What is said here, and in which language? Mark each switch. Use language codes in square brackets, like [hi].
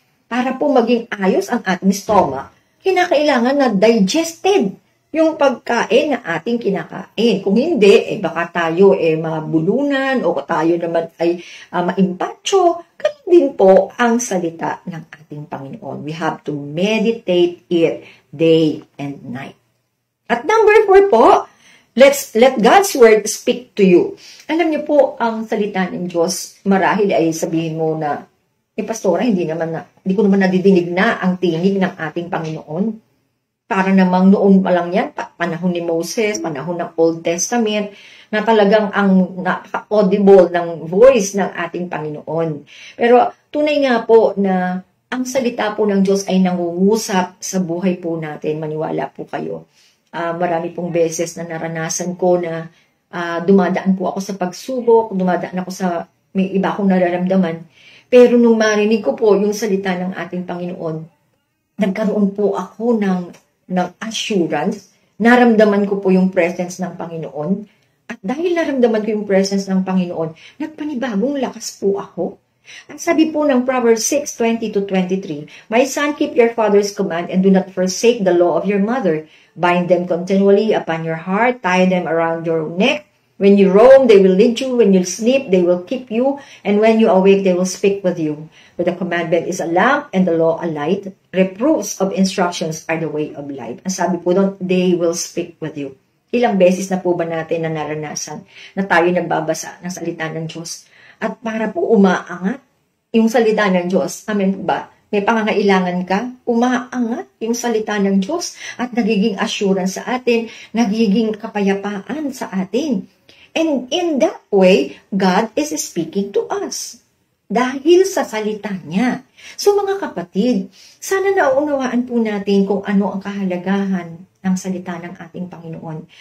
[tl] Para po maging ayos ang ating stomach, kinakailangan na digested yung pagkain na ating kinakain. Kung hindi, baka tayo mabulunan o tayo naman ay maimpacho. Ganun din po ang salita ng ating Panginoon. [en] We have to meditate it day and night. At number 4 po, let God's Word speak to you. [tl] Alam niyo po, ang salita ng Diyos, marahil ay sabihin mo na, Pastora, hindi ko naman nadidinig na ang tinig ng ating Panginoon. Para namang noon pa lang yan, panahon ni Moses, panahon ng Old Testament, na talagang ang napaka-audible ng voice ng ating Panginoon. Pero tunay nga po na ang salita po ng Diyos ay nangungusap sa buhay po natin. Maniwala po kayo. Marami pong beses na naranasan ko na dumadaan po ako sa pagsubok, dumadaan ako sa may iba akong nararamdaman. Pero nung marinig ko po yung salita ng ating Panginoon, nagkaroon po ako ng assurance, naramdaman ko po yung presence ng Panginoon, at dahil naramdaman ko yung presence ng Panginoon, nagpanibagong lakas po ako. Ang sabi po ng Proverbs 6:20-23, [en] my son, keep your father's command and do not forsake the law of your mother. Bind them continually upon your heart, tie them around your neck. When you roam, they will lead you. When you sleep, they will keep you. And when you awake, they will speak with you. For the commandment is a lamp and the law a light. Reproofs of instructions are the way of life. [tl] Ang sabi po doon, [en] they will speak with you. [tl] Ilang beses na po ba natin na naranasan na tayo nagbabasa ng salita ng Diyos? At para po umaangat yung salita ng Diyos. Amen po ba? May pangangailangan ka, umaangat yung salita ng Diyos at nagiging assurance sa atin, nagiging kapayapaan sa atin. [en] And in that way, God is speaking to us. [tl] Dahil sa salita niya. So mga kapatid, sana nauunawaan po natin kung ano ang kahalagahan ng salita ng ating Panginoon.